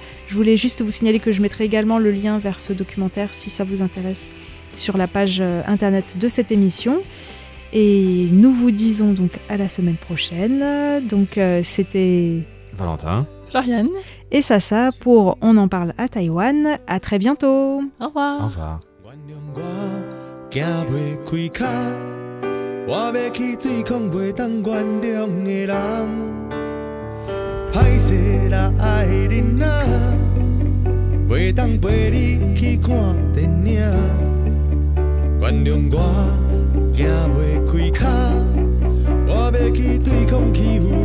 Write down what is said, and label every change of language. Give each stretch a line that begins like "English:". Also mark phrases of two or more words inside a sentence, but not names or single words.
French: Je voulais juste vous signaler que je mettrai également le lien vers ce documentaire, si ça vous intéresse, sur la page internet de cette émission. Et nous vous disons donc à la semaine prochaine. Donc c'était Valentin, Floriane et Sasa pour On en parle à Taïwan. À très bientôt. Au revoir. Au revoir.
Min Nan Chinese: 我要去对抗袂当原谅的人，歹势啦爱的人仔，袂当陪你去看电影。原谅我行袂开脚，我要去对抗气